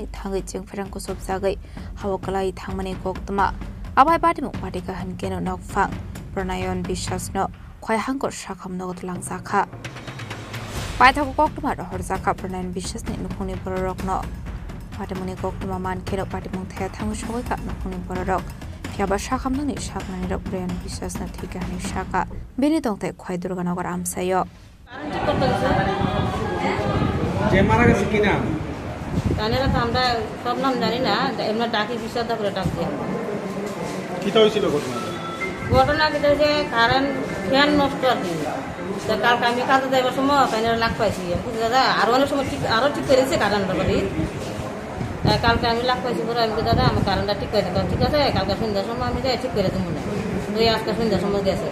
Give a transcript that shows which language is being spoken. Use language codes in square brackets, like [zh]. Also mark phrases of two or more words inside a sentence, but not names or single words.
[trp] Tangi Jingfrang Kusubjagi Hawakalai Tangmani Goktuma Abai Badimung Badika Hankeno Nokfang Pranayon Bisas No Kwai Hangor Shakam Nogo Lang Zaka Paithago koktuma rohor zaka pranan bisasni nukhungni bororokno patimuni koktuma mankero patimung thaya thangu shogoi ka nukhungni bororok phiaba shakhamnani shaknani rok prayan bisasna thikani shaka bini tongte khoi durganagar amsayo [bn] যে মারা গেছে কি নাম? জানি না তো, আমরা সব নাম জানি না, এমনি ডাকি বিশ্বাস করে ডাকছি। কি হয়েছিল ঘটনা যেটা যে [en] current fan [bn] নষ্ট আর কি, কালকে আমি কাজে যাইবার সময় ফ্যানের লাগ পাইছি, দাদা আরো অনেক সময় ঠিক আরো ঠিক করেছে কারেন্ট বাড়ি কালকে আমি লাখ পাইছি পরে আমি দাদা আমার কারেন্টটা ঠিক করে দেবো ঠিক আছে কালকে সন্ধ্যার সময় আমি যাই ঠিক করে দেবো না তুই আজকে সন্ধ্যার সময় গেছে